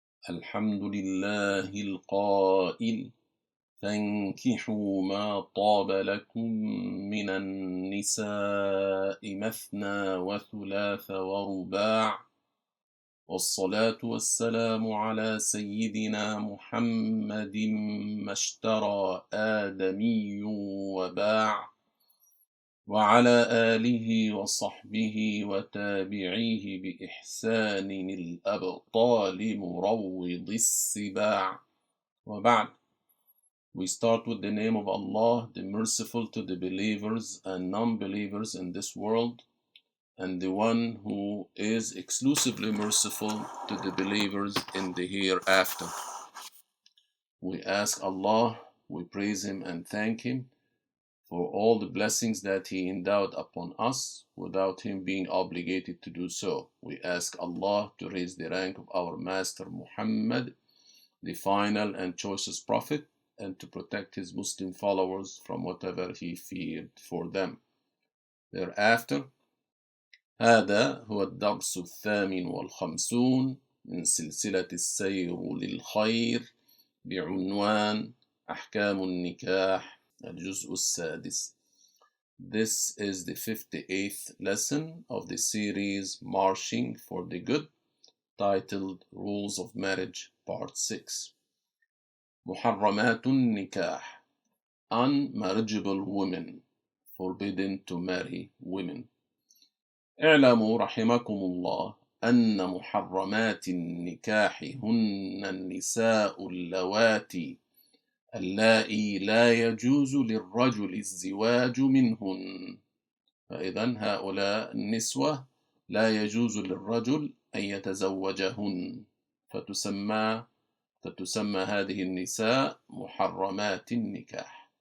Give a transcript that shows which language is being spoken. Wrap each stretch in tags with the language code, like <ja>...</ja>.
<ar>الحمد لله القائل: فانكحوا ما طاب لكم من النساء مثنى وثلاث ورباع، والصلاة والسلام على سيدنا محمد ما اشترى آدمي وباع، وعلى آله وصحبه وتابعيه بإحسان الأبطال مروض السباع. وبعد.</ar> <en>We start with the name of Allah, the merciful to the believers and non-believers in this world, and the one who is exclusively merciful to the believers in the hereafter. We ask Allah, we praise Him and thank Him for all the blessings that He endowed upon us without Him being obligated to do so. We ask Allah to raise the rank of our Master Muhammad, the final and choicest Prophet, and to protect his Muslim followers from whatever he feared for them. Thereafter,</en> <ar>هذا هو الدرس الثامن والخمسون من سلسلة السير للخير بعنوان أحكام النكاح الجزء السادس.</ar> <en>This is the 58th lesson of the series Marching for the Good, titled Rules of Marriage, Part 6.</en> <ar>محرمات النكاح,</ar> <en>unmarriageable women, forbidden to marry women.</en> <ar>اعلموا رحمكم الله أن محرمات النكاح هن النساء اللواتي لا يجوز للرجل الزواج منهن. فإذن هؤلاء النسوة لا يجوز للرجل أن يتزوجهن، فتسمى هذه النساء محرمات النكاح.</ar>